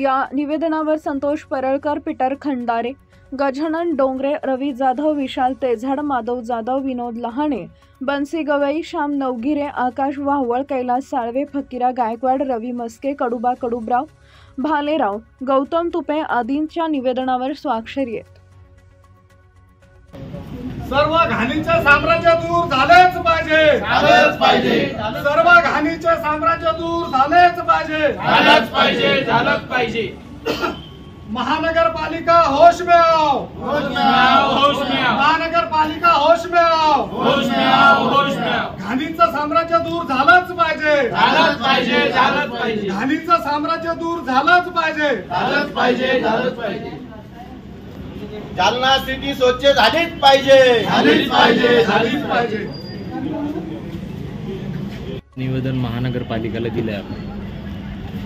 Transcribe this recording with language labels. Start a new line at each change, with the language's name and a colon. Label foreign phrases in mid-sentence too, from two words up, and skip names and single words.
Marathi: या निवेदनावर संतोष परळकर, पीटर खंडारे, गजानन डोंगरे, रवी जाधव, विशाल तेझाड, माधव जाधव, विनोद लहाणे, बंसी गवई, श्याम नवगिरे, आकाश वाहवळ, कैलास साळवे, फकीरा गायकवाड, रवी मस्के, कडुबा कडुबराव, भालेराव, गौतम तुपे आदींच्या निवेदनावर स्वाक्षरी आहेत। सर्व घाणीचे साम्राज्य दूर झालेच पाहिजे, झालंच पाहिजे। सर्व घाणीचे साम्राज्य दूर झालेच पाहिजे, झालंच पाहिजे, झालंच पाहिजे।
Hindi: महानगरपालिका होश में आओ, होश में आओ, होश में आओ, महानगरपालिका होश में आओ, होश में आओ, होश में आओ।
Marathi: घाणीचं साम्राज्य दूर झालंच पाहिजे, झालंच पाहिजे, झालंच पाहिजे। घाणीचं साम्राज्य दूर झालंच पाहिजे, झालंच पाहिजे, झालंच पाहिजे। जालना सिटी स्वच्छ झालीच पाहिजे, झालीच पाहिजे, झालीच पाहिजे। निवेदन महानगरपालिकेला दिले आहे।